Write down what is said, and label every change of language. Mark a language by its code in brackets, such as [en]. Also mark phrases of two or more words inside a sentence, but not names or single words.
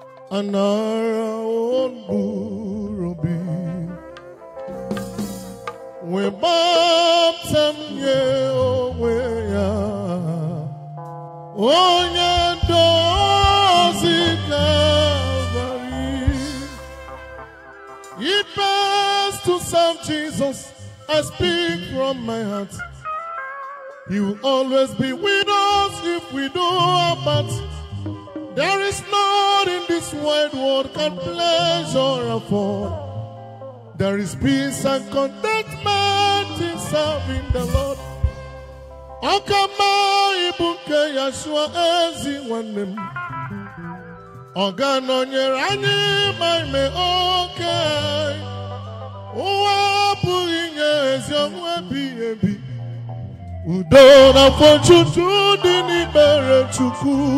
[ig] Anara mkpụrụ obi m. Wee gbapụta m nye onwe ya. Onye ndozi Calvary. [en] He pays to serve Jesus. I speak from my heart. He will always be with us if we do our part. There is none in this wide world can pleasure or afford. There is peace and contentment in serving the Lord. [ig] Ọkama ibu nke Yeshua ezi nwanne m. Ọ ga-anọnyere anyị ma ime oke anyị. Ụwa apụghị inye ezi ọṅụ ebighị ebi. Udo na afọ ojuju dị n'ikpere Chukwu.